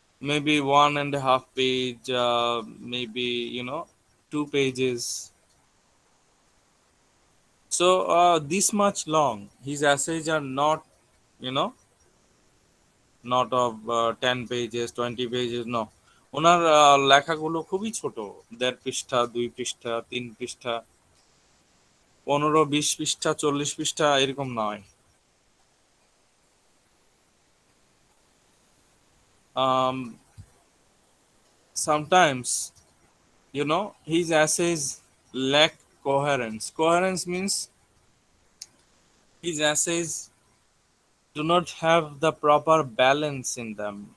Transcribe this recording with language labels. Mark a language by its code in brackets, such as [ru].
[en] Maybe 1.5 page, maybe 2 pages. So this much long. His essays are not, you know, not of 10 pages, 20 pages. [bn] No, ওনার লেখাগুলো খুবই ছোট, 1.5 পৃষ্ঠা, 2 পৃষ্ঠা, 3 পৃষ্ঠা, 15-20 পৃষ্ঠা, 40 পৃষ্ঠা, এরকম নয়। [en] Um, Sometimes, his essays lack coherence. Coherence means his essays do not have the proper balance in them.